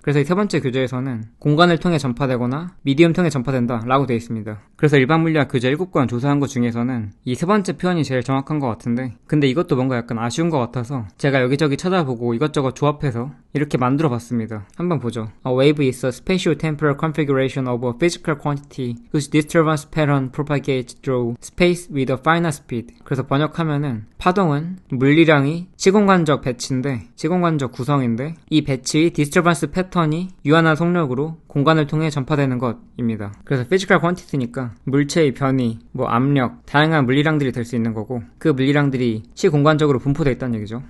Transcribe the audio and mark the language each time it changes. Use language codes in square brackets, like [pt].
[ko] 그래서 이 세 번째 교재에서는 공간을 통해 전파되거나 미디엄 통해 전파된다 라고 되어 있습니다. 그래서 일반 물리학 교재 7권 조사한 것 중에서는 이 세 번째 표현이 제일 정확한 것 같은데 근데 이것도 뭔가 약간 아쉬운 것 같아서 제가 여기저기 찾아보고 이것저것 조합해서 이렇게 만들어 봤습니다. 한번 보죠. [en] A wave is a spatio-temporal configuration of a physical quantity whose disturbance pattern propagates through space with a finite speed. [ko] 그래서 번역하면은 파동은 물리량이 시공간적 배치인데 시공간적 구성인데 이 배치의 디스터번스 패턴이 유한한 속력으로 공간을 통해 전파되는 것입니다. 그래서 physical quantity니까 물체의 변이, 뭐 압력, 다양한 물리량들이 될 수 있는 거고 그 물리량들이 시공간적으로 분포되어 있다는 얘기죠.